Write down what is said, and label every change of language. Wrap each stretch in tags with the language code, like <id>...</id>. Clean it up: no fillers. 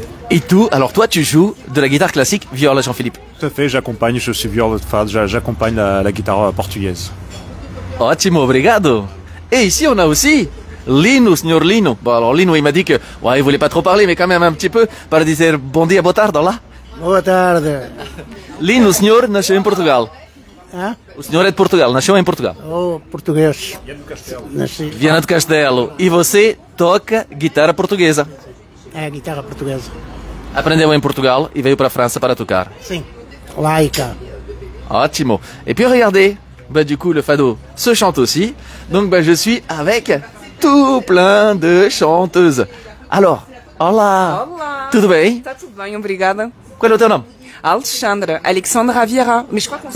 <fr>Et alors toi, tu joues de la guitare classique viola, Jean-Philippe? Tout à fait, j'accompagne, je suis viola de fado, j'accompagne la guitare portugaise.</fr> <pt>Ótimo, obrigado.</pt> <fr>Et ici, on a aussi Lino, Sr. Lino. Bon, alors Lino, il m'a dit que, ouais, il voulait pas trop parler, mais quand même un petit peu,</fr> <pt>para dizer bom dia, boa tarde, lá. Boa tarde. Lino, o senhor nasceu em Portugal. Hã? O senhor é de Portugal, nasceu em Portugal. Oh, português. Nasci. Viana do Castelo. E você toca guitarra portuguesa. É a guitarra portuguesa. Aprendeu em Portugal e veio para a França para tocar. Sim. Laica. Ótimo.</pt> <fr>Et puis regardez, du coup le fado se chante aussi. Donc je suis avec tout plein de chanteuses. Alors, olá.</fr> <pt>Olá. Tudo bem? Tá tudo bem, obrigada. Qual é o teu nome?</pt> <fr>Alexandra Vieira. Mais je crois qu'on se</fr>